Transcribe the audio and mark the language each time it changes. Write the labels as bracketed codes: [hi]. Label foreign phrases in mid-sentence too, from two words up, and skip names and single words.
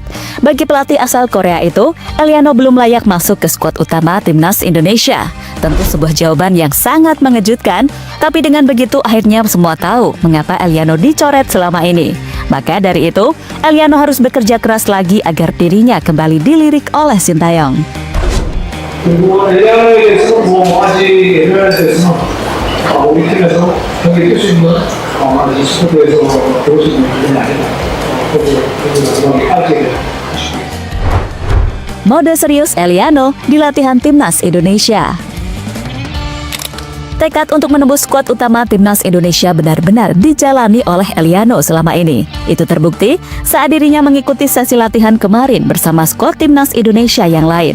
[id] Bagi pelatih asal Korea itu, Eliano belum layak masuk ke skuad utama timnas Indonesia. Tentu sebuah jawaban yang sangat mengejutkan, tapi dengan begitu akhirnya semua tahu mengapa Eliano dicoret selama ini. Maka dari itu, Eliano harus bekerja keras lagi agar dirinya kembali dilirik oleh Sintayong. [ko] 우리 팀에서 경기 뛸 수 있는 이 스포츠에서 배울 수 있는 부분이 아닌가. [id] Mode serius Eliano di latihan timnas Indonesia. Tekad untuk menembus skuad utama timnas Indonesia benar-benar dijalani oleh Eliano selama ini. Itu terbukti saat dirinya mengikuti sesi latihan kemarin bersama skuad timnas Indonesia yang lain.